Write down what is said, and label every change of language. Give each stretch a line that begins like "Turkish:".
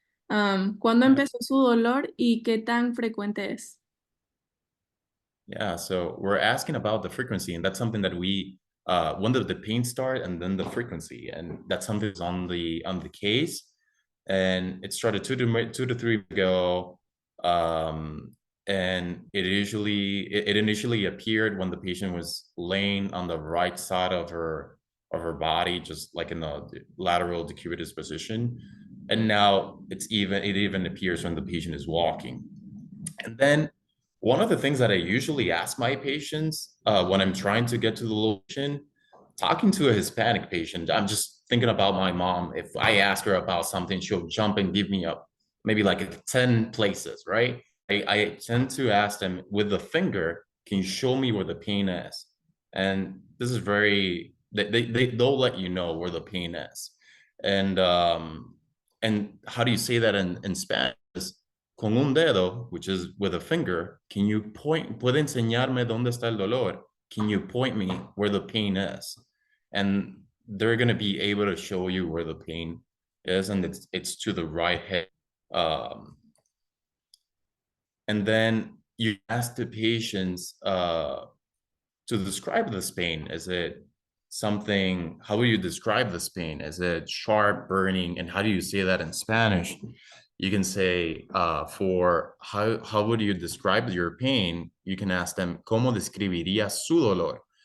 Spanish: ¿Cuándo empezó su dolor y qué tan frecuente es?
English: Yeah, so we're asking about the frequency, and that's something that when did the pain start, and then the frequency, and that's something that's on the case, and it started 2 to 3 weeks ago, and it initially appeared when the patient was laying on the right side of her body, just like in the lateral decubitus position, and now it even appears when the patient is walking, and then. One of the things that I usually ask my patients when I'm trying to get to the location, talking to a Hispanic patient, I'm just thinking about my mom. If I ask her about something, she'll jump and give me maybe like 10 places, right? I tend to ask them with the finger, can you show me where the pain is? And this is they'll let you know where the pain is. And how do you say that in Spanish?
Spanish: Con un dedo,
English: which is with a finger, can you
Spanish: puede enseñarme dónde está el dolor?
English: Can you point me where the pain is? And they're going to be able to show you where the pain is, and it's to the right head. And then you ask the patients to describe this pain. Is it something, how will you describe this pain? Is it sharp, burning? And how do you say that in Spanish? You can say, for how would you describe your pain? You can ask them,
Spanish: ¿Cómo describiría su dolor?